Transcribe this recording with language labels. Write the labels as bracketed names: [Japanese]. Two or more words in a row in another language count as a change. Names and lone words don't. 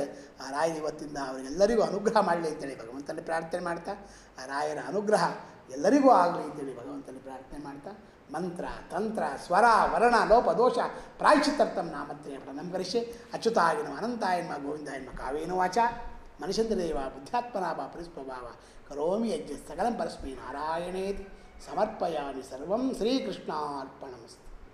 [Kannada] ಆ ರಾಯರು ಇವತ್ತಿಂದ ಅವರಿಗೆಲ್ಲರಿಗೂ ಅನುಗ್ರಹ ಮಾಡಲಿ ಅಂತೇಳಿ ಭಗವಂತನ ಪ್ರಾರ್ಥನೆ ಮಾಡ್ತಾ ಆ ರಾಯರ ಅನುಗ್ರಹ ಎಲ್ಲರಿಗೂ ಆಗಲಿ ಅಂತೇಳಿ ಭಗವಂತನ ಪ್ರಾರ್ಥನೆ ಮಾಡ್ತಾ [Sanskrit] ಮಂತ್ರ ತಂತ್ರ ಸ್ವರ ವರ್ಣ ಲೋಪ ದೋಷ ಪ್ರಾಯಶ್ಚಿತ್ತರ್ಥಂ ನಾಮತ್ರಯ ಪ್ರಣಂ ಕರಿಷ್ಯೆ. ಅಚ್ಯುತಾಯ ನಮಃ ಅನಂತಾಯ ನಮಃ ಗೋವಿಂದಾಯ ನಮಃ ಕಾವೇನ ವಾಚ ಮನುಷ್ಯಂದ್ರದೇವ ಬುದ್ಧಾತ್ಮನಾಭ ಪರಿಸ್ವಭಾವ ಕರೋಮಿ ಯಜ್ಞ ಸಕಲಂ ಪರಸ್ಮೈ ನಾರಾಯಣೇತಿ ಸಮರ್ಪಯಾಮಿ ಸರ್ವಂ ಶ್ರೀಕೃಷ್ಣಾರ್ಪಣಮಸ್ತು.